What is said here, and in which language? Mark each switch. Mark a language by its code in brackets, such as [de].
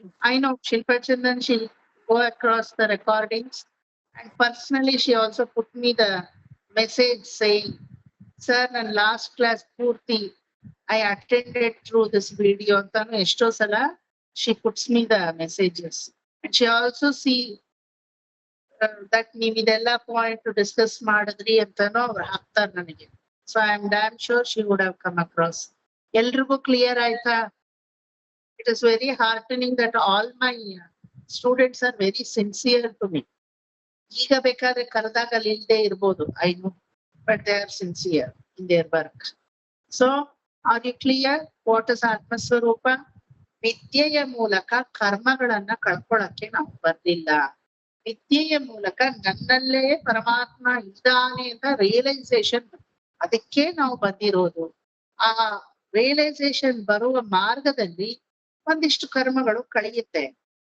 [en] I know Shilpa Chandan, she'll go across the recordings, and personally she also put me the message saying, sir, in last class purti I attended through this video [kn] antanu esto sala [en] she puts me the messages, and she also see that [kn] ನೀವು ಇದೆಲ್ಲ point discuss ಮಾಡಿದ್ರಿ ಅಂತಾನು ಅವ್ರು ಹಾಕ್ತಾರೆ ನನಗೆ. [en] So I am damn sure she would have come across. [kn] ಎಲ್ರಿಗೂ clear ಆಯ್ತಾ? [en] It is very heartening that all my students are very sincere to me. [kn] ಈಗ ಬೇಕಾದ್ರೆ ಕರೆದಾಗ ಅಲ್ಲಿ ಇಲ್ಲದೆ ಇರ್ಬೋದು, [en] I know, but they are sincere in their work. So are you clear what is ಆತ್ಮಸ್ವರೂಪ? [kn] ವಿದ್ಯೆಯ ಮೂಲಕ ಕರ್ಮಗಳನ್ನ ಕಳ್ಕೊಳಕ್ಕೆ ನಾವು ಬರ್ಲಿಲ್ಲ. ವಿದ್ಯೆಯ ಮೂಲಕ ನನ್ನಲ್ಲೇ ಪರಮಾತ್ಮ ಇದ್ದಾನೆ ಅಂತ ರಿಯಲೈಸೇಷನ್, ಅದಕ್ಕೆ ನಾವು ಬಂದಿರೋದು. ಆ ರಿಯಲೈಸೇಷನ್ ಬರುವ ಮಾರ್ಗದಲ್ಲಿ ಒಂದಿಷ್ಟು ಕರ್ಮಗಳು ಕಳೆಯುತ್ತೆ.